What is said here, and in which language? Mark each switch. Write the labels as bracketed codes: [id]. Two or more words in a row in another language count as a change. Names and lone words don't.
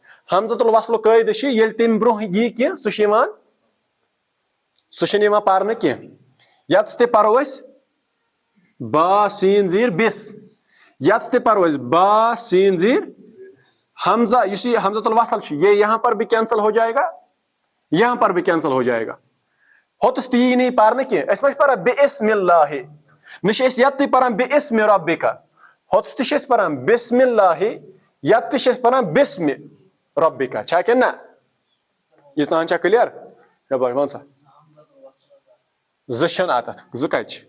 [ks] حمزۃ الوصلُک قٲیدٕ چھُ ییٚلہِ تمہِ برونٛہہ یی کینٛہہ سُہ چھُنہٕ یِوان پرنہٕ کینٛہہ. یتس تہِ پرو أسۍ با سین زیٖر بس, یتس تہِ پرو أسۍ با سین زیٖر حمزہ, یُس یہ حمزۃ الوصل چھُ [ur] یہ یہاں پر بھی کینسل ہو جائے گا, یہاں پر بھی کینسل ہو جائے گا. [ks] ہوتس تہِ یی نہٕ پرنہٕ کینٛہہ. أسۍ ما چھِ پران [ar] بسم اللہ, [ks] نہ چھِ أسۍ یتھ تہِ پران [ar] بسم ربکا, [ks] ہوتس تہِ چھِ أسۍ پران [ar] بسم اللہ, [ks] یتھ تہِ چھِ أسۍ پران [ar] بسم ربکا. [ks] چھا کِنہٕ نہ؟ ییٖژہن چھا کلیر؟ وَن سا زٕ چھنہٕ اتتھ, زٕ کتہِ چھِ؟